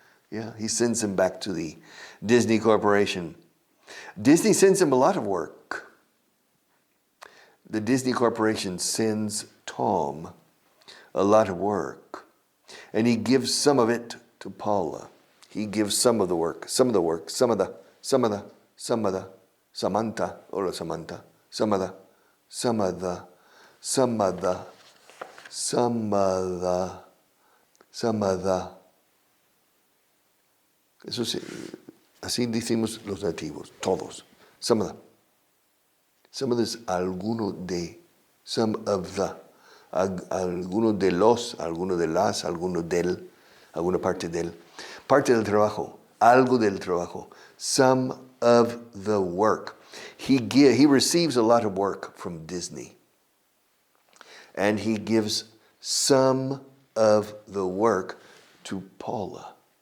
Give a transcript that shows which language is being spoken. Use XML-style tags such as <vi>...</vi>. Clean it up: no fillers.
<en>Yeah, he sends them back to the Disney Corporation. Disney sends him a lot of work. The Disney Corporation sends Tom a lot of work. And he gives some of it to Paula. He gives some of the work, Samantha, or Samantha,</en> <es>Eso sí, así decimos los nativos, todos. Samada es alguno de,</es> <en>some of the,</en> <es>alguno de los, alguno de las, alguno del, alguna parte del. Parte del trabajo, algo del trabajo.</es> <en>Some of the work. He receives a lot of work from Disney. And he gives some of the work to Paula.</en>